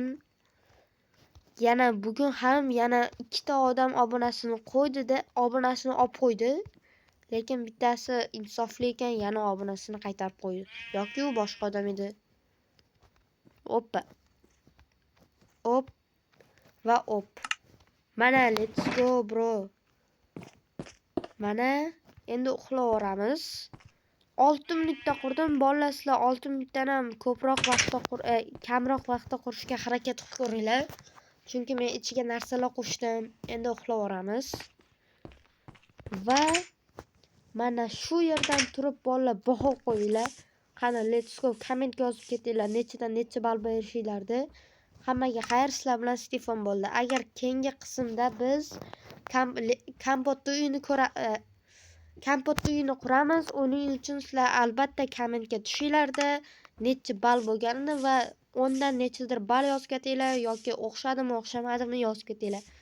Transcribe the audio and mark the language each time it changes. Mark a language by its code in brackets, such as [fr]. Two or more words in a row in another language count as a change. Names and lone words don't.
[uz] Yana bugun ham yana ikkita odam obunasini olib qo'ydi. Lekin bittasi insofli ekan, yana obunasini qaytarib qo'ydi. Yoki u boshqa odam edi. Oppa. Op va op. Mana [en] let's go bro. [uz] Mana endi uxlayveramiz. 6 minutda qurdim. Bolalar sizlar 6 minutdan ham kamroq vaqtda qurishga harakat qilib ko'ringlar. Chunki men ichiga narsalar qo'shdim. Endi uxlayveramiz. Va mana shu yerdan turib bolalar baho qo'yinglar. Qani [en] let's go [uz] kommentga yozib ketinglar. Nechadan necha ball berishinglarni. Hammaga xayr, sizlar bilan Stefan bo'ldi. Agar keyingi qismda biz kompotni uyini quramiz. Uning uchun sizlar albatta kommentga tushinglarda necha ball bo'lganini va ondan nechadir ball yozib ketinglar yoki o'xshadimi, o'xshamadimi yozib ketinglar.